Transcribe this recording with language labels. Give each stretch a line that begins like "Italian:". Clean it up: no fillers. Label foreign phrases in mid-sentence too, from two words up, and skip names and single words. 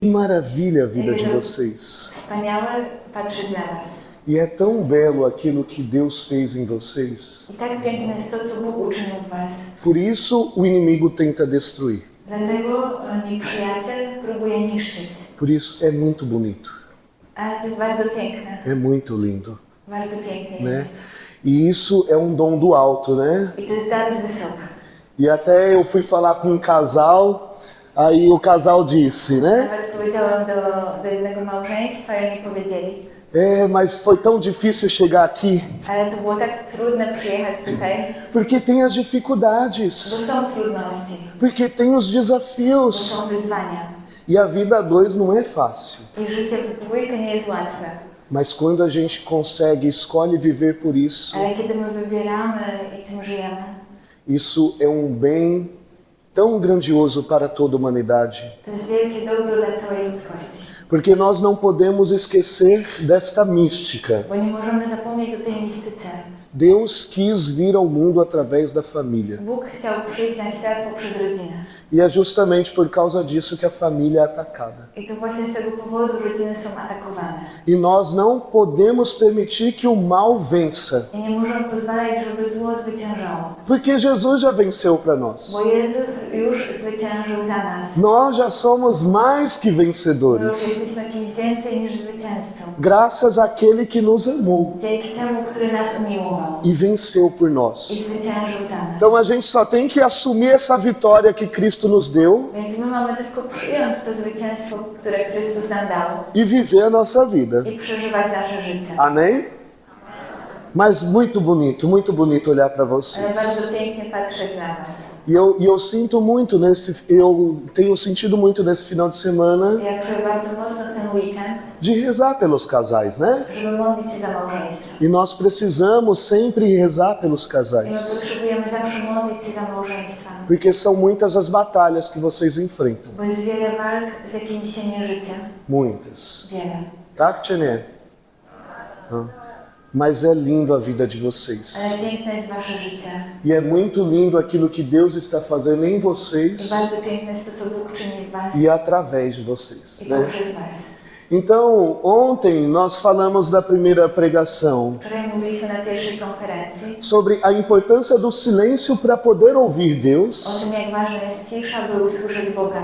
Portuguese: Que maravilha a vida de vocês.
Polish: Wspaniałe patrzeć na was.
Portuguese: E é tão belo aquilo que Deus fez em vocês.
Polish: I tak piękne jest to, co Bóg uczynił w was.
Portuguese: Por isso o inimigo tenta destruir.
Polish: Dlatego nieprzyjaciel próbuje niszczyć.
Portuguese: Por isso é muito bonito.
Polish: Ale to jest bardzo piękne.
Portuguese: É muito lindo.
Polish: Bardzo pięknie
Portuguese: Né?
Polish: jest.
Portuguese: E isso é um dom do alto, né?
Polish: I to jest dar z wysoka.
Portuguese: E até eu fui falar com um casal, aí o casal disse, né?
Polish: Nawet powiedziałam do jednego małżeństwa i oni powiedzieli,
Portuguese: Mas foi tão difícil chegar aqui,
Polish: ale to było tak trudne przyjechać tutaj,
Portuguese: porque tem as
Polish: bo
Portuguese: dificuldades,
Polish: są trudności,
Portuguese: porque tem os
Polish: bo
Portuguese: desafios.
Polish: są wyzwania.
Portuguese: E a vida a dois não é fácil.
Polish: I życie w dwójkę nie jest łatwe.
Portuguese: Mas quando a gente consegue, escolhe viver por isso,
Polish: Ale kiedy my wybieramy i tym żyjemy,
Portuguese: isso é bem tão grandioso para toda a humanidade.
Polish: to jest wielkie dobro dla całej ludzkości.
Portuguese: Porque nós não podemos esquecer desta mística.
Polish: Bo nie możemy zapomnieć o tej mistyce.
Portuguese: Deus quis vir ao mundo através da família.
Polish: Bóg chciał przyjść na świat poprzez rodzinę.
Portuguese: E é justamente por causa disso que a família é atacada.
Polish: I to właśnie z tego powodu rodziny są atakowane.
Portuguese: E nós não podemos permitir que o mal vença.
Polish: I nie możemy pozwalać, żeby zło zwyciężało.
Portuguese: Porque Jesus já venceu para nós.
Polish: Bo Jezus już zwyciężył za nas.
Portuguese: Nós já somos mais que
Polish: My już
Portuguese: vencedores.
Polish: jesteśmy kimś więcej niż zwycięzcą.
Portuguese: Graças àquele que nos amou
Polish: Dzięki temu, który nas umiłował.
Portuguese: e venceu por
Polish: I
Portuguese: nós.
Polish: zwyciężył za nas.
Portuguese: Então a gente só tem que assumir essa vitória que Cristo nos deu
Polish: Więc my mamy tylko przyjąć to zwycięstwo, które Chrystus nam dał.
Portuguese: e viver a nossa vida.
Polish: I przeżywać nasze życie.
Portuguese: Amém? Mas muito bonito olhar para
Polish: Ale
Portuguese: vocês.
Polish: bardzo pięknie patrzeć na was.
Portuguese: E eu sinto muito eu tenho sentido muito nesse final de semana
Polish: Ja czuję bardzo mocno w ten weekend,
Portuguese: de rezar pelos casais, né?
Polish: żeby modlić się za małżeństwo.
Portuguese: E nós precisamos sempre rezar pelos
Polish: I my
Portuguese: casais,
Polish: potrzebujemy zawsze modlić się za małżeństwa.
Portuguese: porque são muitas as batalhas que vocês enfrentam,
Polish: Bo jest wiele walk, z jakimi się mierzycie.
Portuguese: muitas.
Polish: Wiele. Tak,
Portuguese: Tchê? Mas é lindo a vida de vocês.
Polish: Ale piękne jest wasze życie.
Portuguese: E é muito lindo aquilo que Deus está fazendo em
Polish: I
Portuguese: vocês
Polish: bardzo piękne jest to, co Bóg czyni w was
Portuguese: e através de vocês,
Polish: i
Portuguese: né?
Polish: poprzez was.
Portuguese: Então, ontem nós falamos da primeira pregação
Polish: Wczoraj mówiliśmy na pierwszej konferencji
Portuguese: sobre a importância do silêncio para poder ouvir
Polish: o
Portuguese: Deus.
Polish: tym, jak ważna jest cisza, by usłyszeć Boga.